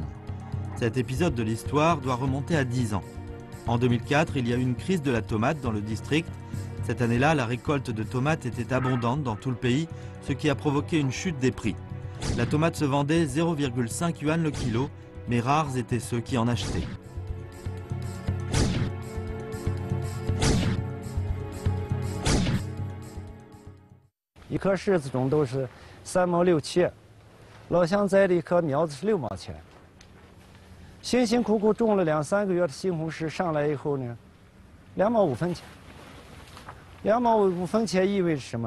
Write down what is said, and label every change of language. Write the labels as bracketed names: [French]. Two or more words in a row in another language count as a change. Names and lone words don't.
[French] Cet épisode de l'histoire doit remonter à 10 ans. En 2004, il y a eu une crise de la tomate dans le district. Cette année-là, la récolte de tomates était abondante dans tout le pays, ce qui a provoqué une chute des prix. La tomate se vendait 0,5 yuan le kilo, mais rares étaient ceux qui en achetaient. [Chinese] 一颗柿子种都是3毛6切，老乡栽的一颗苗子是6毛钱。辛辛苦苦种了2、3个月的西红柿上来以后呢，2毛5分钱。2毛5分钱意味着什么？